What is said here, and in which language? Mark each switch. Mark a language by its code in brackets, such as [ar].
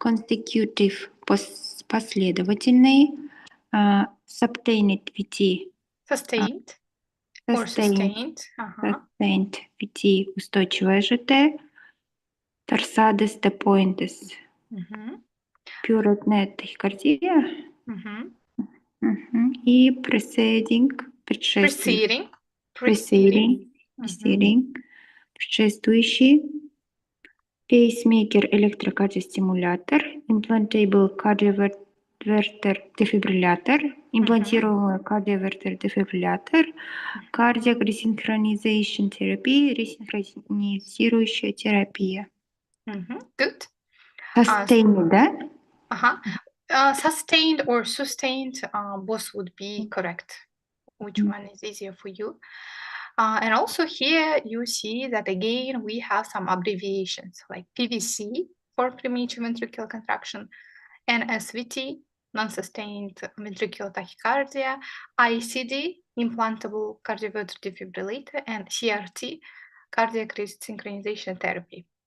[en] consecutive, [ru] последовательный, [en] subtained VT, Sustained or sustained, sustained. Ага. sustained VT, [ru] устойчивая ЖТ, [en] torsades de pointes, Мгм. [ru] pure тахикардия, Мгм. и preceding, предшествующий, [en] Preceding. Мгм. [ru] preceding, предшествующий, pacemaker электрокардиостимулятор, implantable кардиовертер дефибриллятор, имплантируемый кардиовертер дефибриллятор, cardiac resynchronization терапия, ресинхронизирующая терапия. [en] Мгм. Good. Sustained, да? Ага. Sustained or sustained, both would be correct. Which one is easier for you? And also here you see that again we have some abbreviations like PVC for premature ventricular contraction, NSVT, non-sustained ventricular tachycardia, ICD, implantable cardioverter defibrillator, and CRT, cardiac resynchronization therapy.